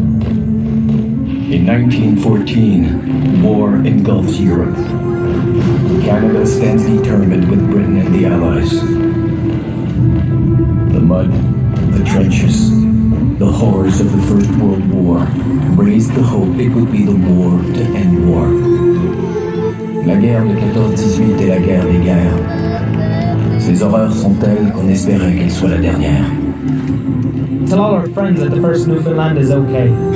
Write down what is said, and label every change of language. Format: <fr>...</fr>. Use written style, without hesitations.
<en>In 1914, war engulfs Europe. Canada stands determined with Britain and the Allies. The mud, the trenches, the horrors of the First World War raised the hope it would be the war to end war.</en> <fr>La guerre de 14-18 est la guerre des guerres. Ces horreurs sont telles qu'on espérait qu'elle soit la dernière.</fr> <en>Tell all our friends that the first Newfoundland is okay.</en>